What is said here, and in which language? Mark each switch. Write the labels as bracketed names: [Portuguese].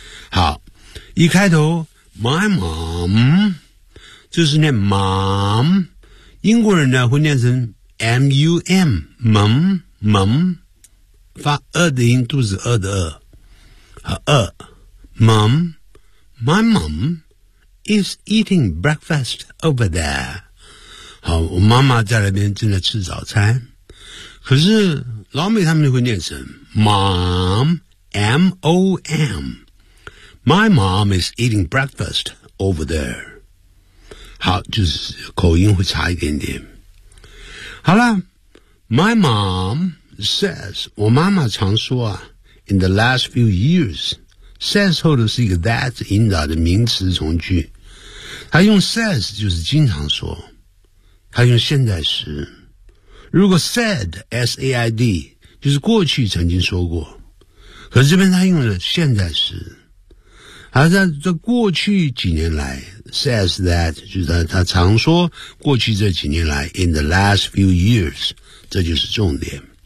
[Chinese] 好，一开头 ,my mom, 就是念 mom, 英国人呢会念成 m-u-m, mum, mum, 发呃的音，肚子呃的呃，mum, [English] my mom is eating breakfast over there. [Chinese] 好，我妈妈在那边正在吃早餐，可是老美他们就会念成 Mom, M-O-M. [English] My mom is eating breakfast over there. [Chinese] 好，就是口音会差一点点。好了， [English] My mom says, [Chinese] 我妈妈常说啊， [English] In the last few years, [Chinese] says 后头是一个 that 引导的名词从句。她用 says 就是经常说，她用现在时。如果 said, S-A-I-D,就是过去曾经说过，可是这边他用了现在时，他在这过去几年来 says that 就是 他常说过去这几年来 [English] in the last few years [Chinese] 这就是重点